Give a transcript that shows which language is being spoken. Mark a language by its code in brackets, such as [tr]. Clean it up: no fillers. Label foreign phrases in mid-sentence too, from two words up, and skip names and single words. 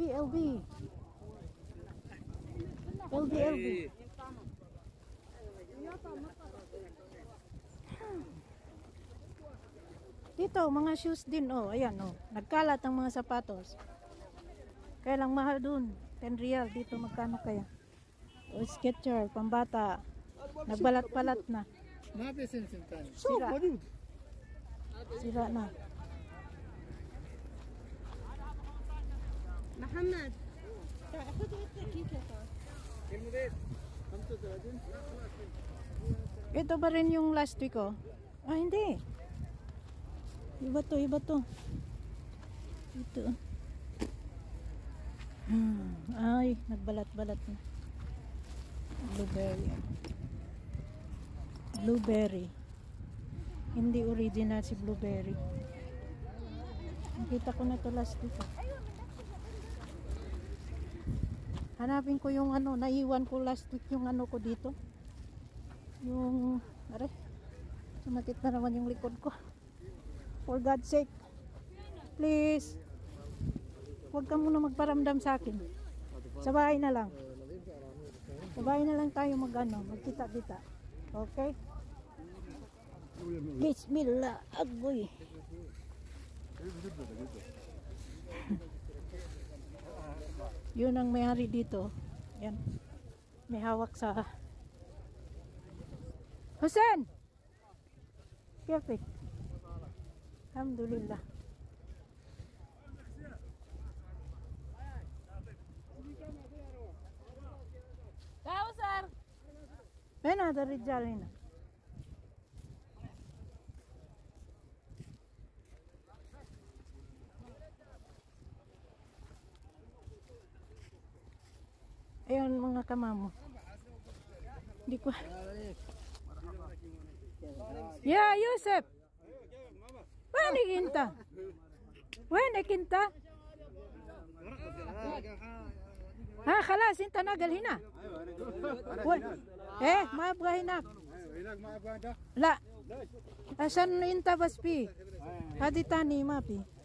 [tl] Dito, mga shoes din, oh. Ayan, oh. Nagkalat ang mga sapatos. Kaya lang mahal dun. 10 real. Dito, magkano kaya? O, Skechers, pambata. Nagbalat-balat na. Sira. Sira na. [ar] محمد خذ كيس [tl] Ito ba rin yung [en] last week, [tl] oh? Ah, hindi. Iba to. Ito. Ay, nagbalat-balat na. Blueberry. Hindi original si blueberry. Nakita ko na to [en] last week, [tl] oh. Hanapin ko yung ano, naiwan ko [en] last week [tl] yung ano ko dito. Yung, sumakit na naman yung likod ko. [en] For God's sake. Please. [tl] Huwag ka muna magparamdam sa akin. Sa bahay na lang. Sa bahay na lang tayo magkita-kita. Okay? Bismillah. Agoy. Yun ang may-ari dito. Yan. May hawak sa Hussein! Perfect. Alhamdulillah. [ar] كاوسر وين هذا الرجال هنا؟ [tl] Ayun mga kamamo. Hindi ko. [ar] Ya Yusuf. وين انت؟ ها خلاص انت نقل هنا. ايه ما ابغى هناك. هناك ما ابغى ده. لا عشان انت بس فيه. هذه تاني ما في.